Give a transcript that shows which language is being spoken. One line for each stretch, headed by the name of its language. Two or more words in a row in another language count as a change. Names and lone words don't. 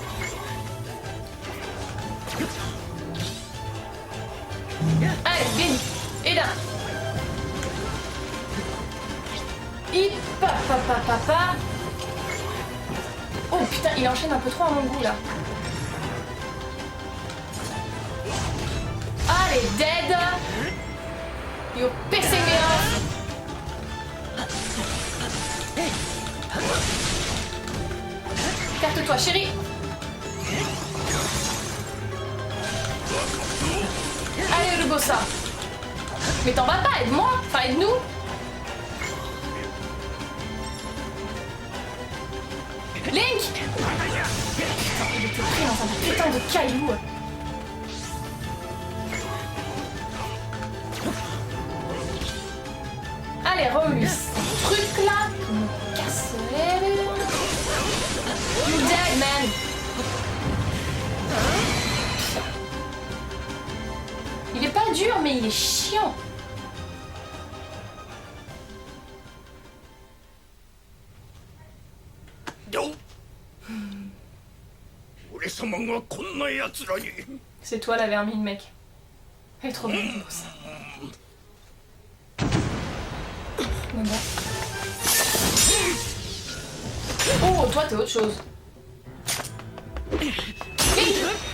French: Allez, bim. Et là. Hip, papa. Oh putain, il enchaîne un peu trop à mon goût là. Allez, dead.
English: You're pissing me off.
French: Carte-toi, chérie. Allez, le bossa. Mais t'en vas pas, aide-moi. Enfin, aide-nous. Link. Putain, il était pris dans un putain de caillou. Allez, remue ce truc là qui me casse les rues.
English: You dead, man.
French: Il est pas dur, mais il est chiant.
Japanese: 俺様がこんな奴らに。
French: C'est toi la vermine, mec. Elle est trop belle pour ça. Mais bon. Oh, toi t'es autre chose. Vite.